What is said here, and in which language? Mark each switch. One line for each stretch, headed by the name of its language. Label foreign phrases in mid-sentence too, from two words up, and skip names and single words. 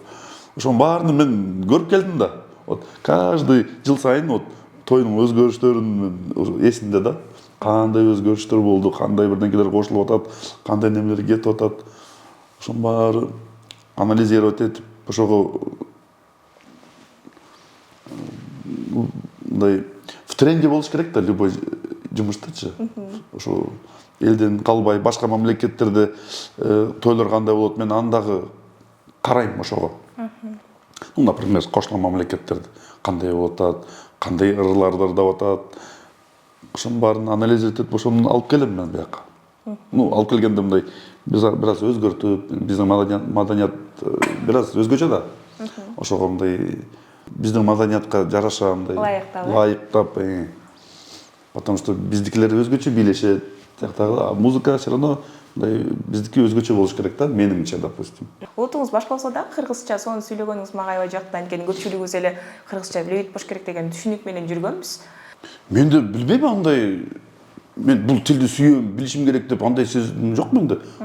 Kyrgyz: Ошонун баарын мен көрүп келдим да.
Russian: Вот каждый
Kyrgyz: жыл сайын вот тойдун өзгөрүштөрүн эсимде да. Кандай өзгөрүштөр болду, кандай бирдеңкелер кошулуп атат, кандай немелер кетип атат. Ошонун баары анализировать этип, ошого мындай
Russian: в тренде
Kyrgyz: болуш керек да любой жумуштачы. Ошо элден калбай, башка мамлекеттерде тойлор кандай болот, мен андагы карайм ошого. Например, кошулган мамлекеттерде кандай болуп атат, кандай ырларды ырдап атат. Ошонун баарын анализировать этип, ошону алып келем мен бияка. Алып келгенде мындай бир аз өзгөртүп, биздин маданият бир аз өзгөчө да. Ошого мындай биздин маданиятка жараша мындай лайыктап, потому что биздикилер өзгөчө бийлешет. Музыка
Russian: все равно
Kyrgyz: биздики өзгөчө болуш керек да, менимче, допустим. Улутуңуз башка болсо да кыргызча, сону сүйлөгөнүңүз мага аябай жакты. Анткени көпчүлүгүбүз эле кыргызча биле болуш керек деген түшүнүк менен жүргөнбүз. Мен де билбейм андай, мен бул тилди сүйөм, билишим керек деп андай сезим жок менде.